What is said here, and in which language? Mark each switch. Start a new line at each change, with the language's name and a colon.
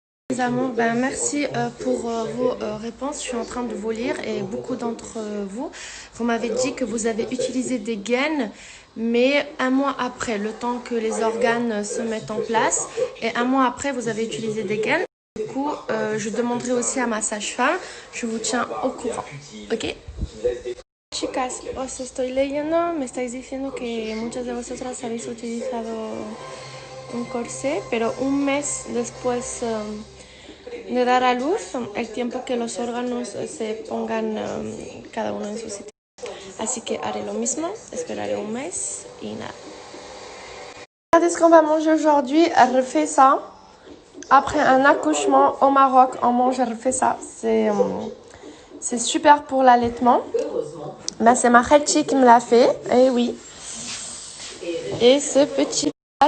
French: Les amours, merci pour vos réponses. Je suis en train de vous lire et beaucoup d'entre vous m'avez dit que vous avez utilisé des gaines, mais un mois après, le temps que les organes se mettent en place. Et un mois après, vous avez utilisé des gaines. Du coup, je demanderai aussi à ma sage-femme. Je vous tiens au courant. ¿Ok?
Spanish: Chicas, os estoy leyendo. Me estáis diciendo que muchas de vosotras habéis utilizado un corsé, pero un mes después de dar a luz, el tiempo que los órganos se pongan cada uno en su sitio. Así que haré lo mismo, esperaré un mes y nada.
French: Regardez ce qu'on va manger aujourd'hui. Elle refait ça. Après un accouchement au Maroc, on mange, elle refait ça. C'est super pour l'allaitement. Ben, c'est ma Khelchi qui me l'a fait. Et oui. Et ce petit plat